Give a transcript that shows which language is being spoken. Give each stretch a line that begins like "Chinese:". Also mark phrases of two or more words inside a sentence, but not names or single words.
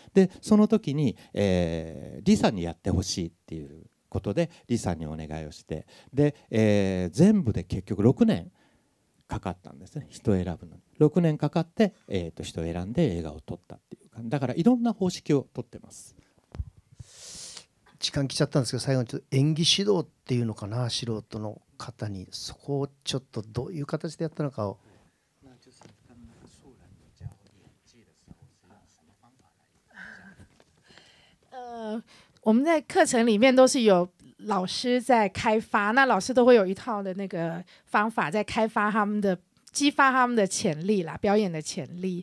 Japanese: でその時に、リーさんにやってほしいっていうことでリーさんにお願いをして、で、全部で結局6年かかったんですね、人を選ぶのに。6年かかって、人を選んで映画を撮ったっていうか、だからいろんな方式を撮ってます。時間来ちゃったんですけど、最後にちょっと演技指導っていうのかな、素人の方にそこをちょっとどういう形でやったのかを。
Chinese: 我们在课程里面都是有老师在开发，那老师都会有一套的那个方法在开发他们的、激发他们的潜力啦，表演的潜力。